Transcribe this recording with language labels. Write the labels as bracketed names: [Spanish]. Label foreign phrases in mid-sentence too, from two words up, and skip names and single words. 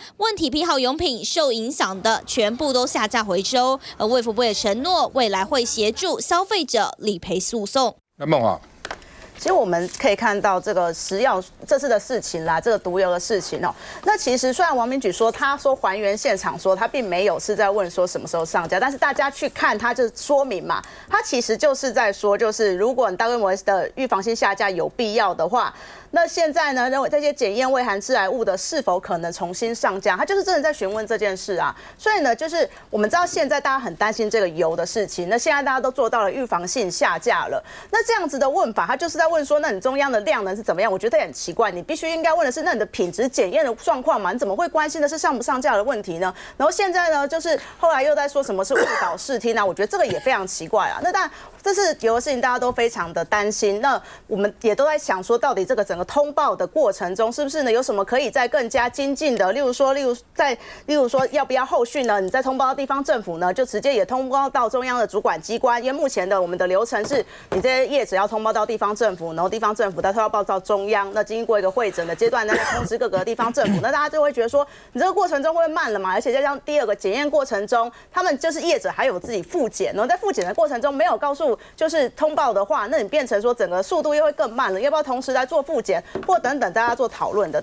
[Chinese] 問題批號用品受影響的，全部都下架回收。而衛福部也承諾，未來會協助消費者理賠訴訟。那孟華。其實我們可以看到這個食藥這次的事情啦，這個毒油的事情哦。那其實雖然王明鉅說他說還原現場說他並沒有是在問說什麼時候上架，但是大家去看他就說明嘛，他其實就是在說，就是如果你大規模的預防性下架有必要的話， 那現在呢，認為這些檢驗未含致癌物的是否可能重新上架？他就是真的在詢問這件事啊。所以呢，就是我們知道現在大家很擔心這個油的事情，那現在大家都做到了預防性下架了。那這樣子的問法，他就是在問說，那你中央的量能是怎麼樣？我覺得也很奇怪，你必須應該問的是，那你的品質檢驗的狀況嘛？你怎麼會關心的是上不上架的問題呢？然後現在呢，就是後來又在說什麼是誤導視聽啊？我覺得這個也非常奇怪啊。那當然，這是油的事情，大家都非常的擔心。那我們也都在想說，到底這個整個通報的過程中，是不是呢有什麼可以再更加精進的？例如說，要不要後續呢？你再通報到地方政府呢，就直接也通報到中央的主管機關。因為目前的我们的流程是，你这些業者要通報到地方政府，然後地方政府再通報到中央。那經過一個會診的階段，再通知各個地方政府。那大家就會覺得說，你這個過程中會不會慢了嘛？而且再加上第二個檢驗過程中，他們就是業者還有自己複檢，然後在複檢的過程中沒有告訴就是通報的話，那你變成說整個速度又會更慢了。要不要同時來做複檢或等等大家做討論的？